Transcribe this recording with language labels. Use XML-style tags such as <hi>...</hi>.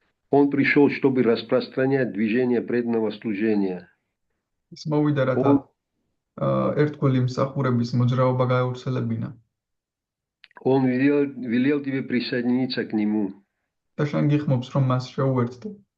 <ru>Он пришел, чтобы распространять движение преданного служения.</ru> <ka>ის მოვიდა, რათა ერთგვარი მსახურების მოძრაობა გაევრცელებინა.</ka> <ru>Он велел тебе присоединиться к нему.</ru> <ka>და შენ გიხმობს, რომ მას შეუერთდე.</ka>